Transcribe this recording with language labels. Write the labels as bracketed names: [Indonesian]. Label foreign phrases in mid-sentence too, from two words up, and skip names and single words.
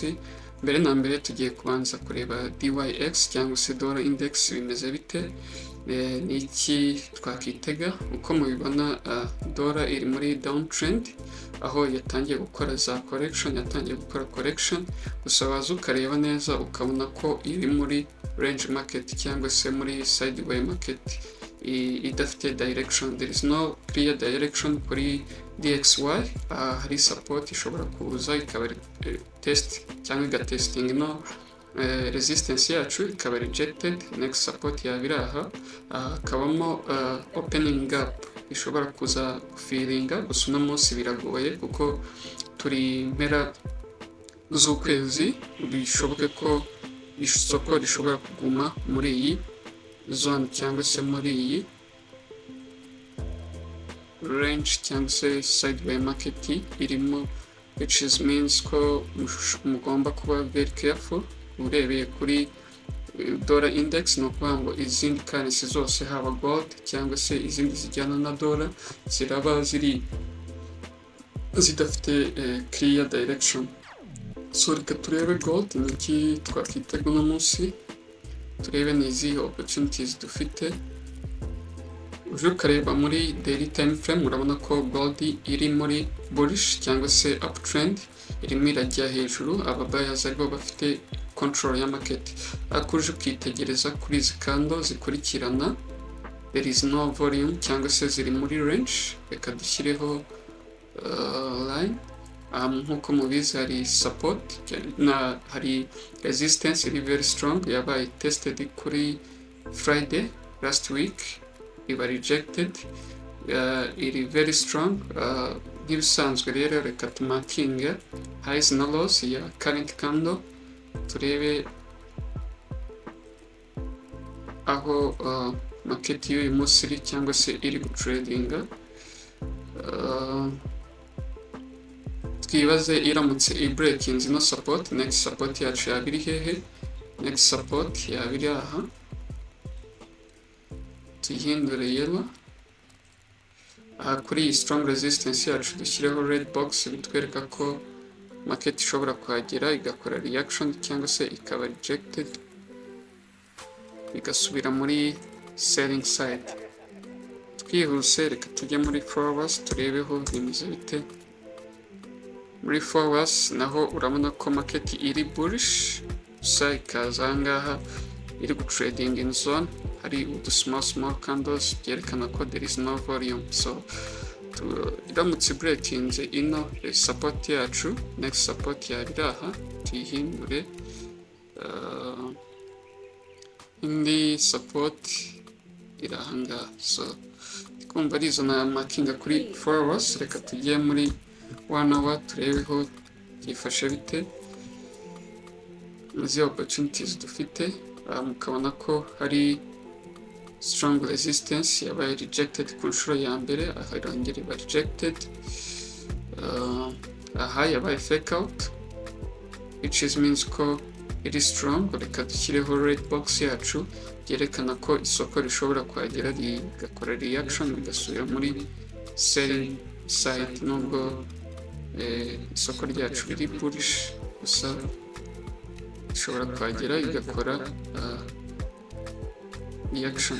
[Kinyarwanda] Mbere na mbere tugiye kubanza kureba DYX cyangwa se [English] dollar index [Kinyarwanda] bimeze bite, ni iki twakitega. Uko mubibona dollar iri muri downtrend, aho yatangiye gukora za correction, yatangiye gukora correction, gusa waza ukareba neza ukabona ko iri muri [English] range market [Kinyarwanda] cyangwa se muri [English] sideway market [Kinyarwanda] idafite direction. [English] There is no clear direction kuri DXY. [Kinyarwanda] Hari support ishobora kuza ikaba test cyangwa igatesting no resistance yacu ikaba rejected, next support yabira aha, hakabamo [English] opening gap [Kinyarwanda] ishobora kuza gufiringa, gusa uno munsi biragoye kuko turi mpera z'ukwezi, bishoboke ko isoko rishobora kuguma muri iyi zone cyangwa se muri iyi range cyangwa se [English] sideway market [Kinyarwanda] irimo, [English] which is means [Kinyarwanda] ko mugomba kuba [English] very careful. [Kinyarwanda] Urebeye kuri dollar index, ni ukuvuga ngo izindi currency zose haba gold cyangwa se izindi zijyana na dollar ziraba zidafite [English] clear direction. [Kinyarwanda] So reka turebe gold ni iki twakitega uno munsi, turebe ni izihe opportunities dufite. Uje ukareba muri [English] daily time frame [Kinyarwanda] urabona ko gold iri muri bullish cyangwa se uptrend, irimo irajya hejuru, aba buyers aribo bafite control ya market. Ariko uje ukitegereza kuri izi candle zikurikirana, [English] there is no volume [Kinyarwanda] cyangwa se ziri muri range. Reka dushyireho line. Nkuko mubizi hari support na hari resistance iri [English] very strong, [Kinyarwanda] yabaye tested kuri [English] Friday last week, [Kinyarwanda] iba rejected, iri [English] very strong. [Kinyarwanda] Nk'ibisanzwe rero reka tumakinga highs na lows ya [English] current candle, [Kinyarwanda] turebe aho market y'uyu munsi iri cyangwa se iri gutradinga. Twibaze iramutse i-breaking no support, next support yacu yabiri hehe? [English] Next support [Kinyarwanda] yabiri aha, tuyihindure yellow. Kuri iyi [English] strong resistance [Kinyarwanda] yacu dushyireho [English] red box, [Kinyarwanda] bitwereka ko market ishobora kuhagera igakora reaction cyangwa se ikaba rejected igasubira muri [English] selling side. [Kinyarwanda] Twihuse reka tujye muri forex turebeho bimeze bite. Muri forex naho urabona ko market iri bullish, gusa ikaza ahangaha iri gutrading [English] in zone, [Kinyarwanda] hari udu [English] small candles [Kinyarwanda] byerekana ko [English] there is no volume. [Kinyarwanda] So iramutse breakinze ino support yacu, [English] next support [Kinyarwanda] yabiri aha, tuyihindure indi support iri ahangaha. So kumva ari izo na markinga kuri forex. Reka tujye muri 1 hour turebeho byifashe bite, izi opportunities dufite. Mukabona ko hari [English] strong resistance [Kinyarwanda] yabaye rejected ku nshuro ya mbere, aha irongera iba rejected, aha yabaye [English] fake out, which is means [Kinyarwanda] ko iri strong. Reka dushyireho [English] red box [Kinyarwanda] yacu byerekana ko isoko rishobora kuhagera rigakora reaction rigasubira muri [English] selling side. [Kinyarwanda] Nubwo isoko ryacu riri bullish, gusa ishobora kuhagera igakora reaction.